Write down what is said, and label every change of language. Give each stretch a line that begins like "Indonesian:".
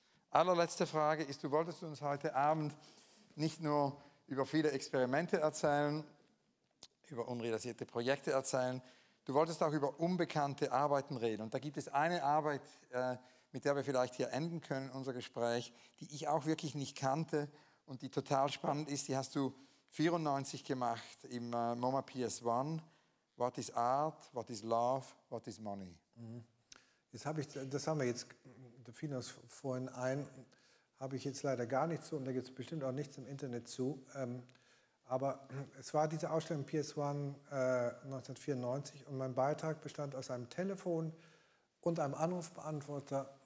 German: allerletzte Frage ist, du wolltest uns heute Abend nicht nur über viele Experimente erzählen, über unrealisierte Projekte erzählen, du wolltest auch über unbekannte Arbeiten reden. Und da gibt es eine Arbeit, mit der wir vielleicht hier enden können, unser Gespräch, die ich auch wirklich nicht kannte und die total spannend ist. Die hast du 1994 gemacht im MoMA PS1.
English: What is Art, what is Love, what is Money?
German: Das haben wir jetzt, da fiel uns vorhin ein, habe ich jetzt leider gar nichts zu und da gibt es bestimmt auch nichts im Internet zu. Aber es war diese Ausstellung PS1 1994 und mein Beitrag bestand aus einem Telefon und einem Anrufbeantworter.